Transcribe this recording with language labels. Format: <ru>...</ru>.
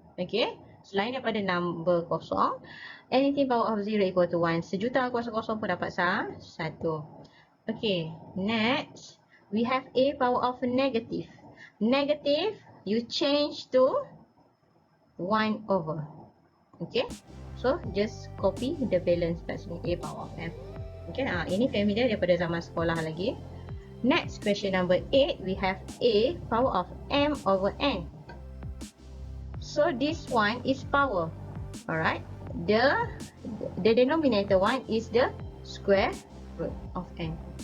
<en>Okay,</en> <ms>selain daripada</ms> <en>number kosong, anything power of 0 equal to 1.</en> <ms>Sejuta kuasa kosong pun dapat 1.</ms> <en>Okay, next we have a power of negative. Negative, you change to 1 over. Okay, so just copy the balance</en> <ms>kat sini,</ms> <en>a power of m.</en> <ms>Okay, ini familiar daripada zaman sekolah lagi.</ms> <en>Next, question number 8, we have a power of m over n. So this one is power. Alright, the denominator one is the square root of n.</en>